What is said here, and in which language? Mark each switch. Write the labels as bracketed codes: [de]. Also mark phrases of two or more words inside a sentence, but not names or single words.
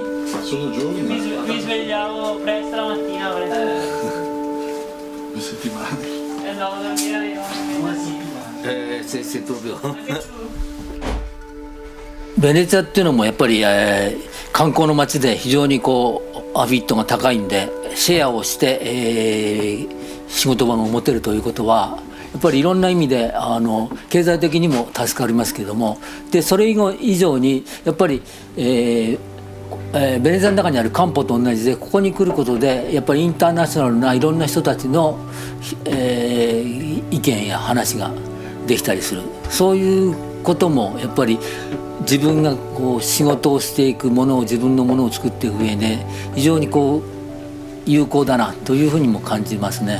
[it] Solo giorni? Mi svegliavo presto la mattina. 2 settimane. No, dormire io. se proprio [ja] ベネチアっていうのもやっぱり、観光の街で非常にこうアビットが高いんで、シェアをして、仕事場を持てるということはやっぱりいろんな意味で経済的にも助かりますけれども、でそれ以上にやっぱり、ベネチアの中にあるカンポと同じで、ここに来ることでやっぱりインターナショナルないろんな人たちの、意見や話ができたりする、そういうこともやっぱり自分がこう仕事をしていくものを、自分のものを作っていく上で非常にこう有効だなというふうにも感じますね。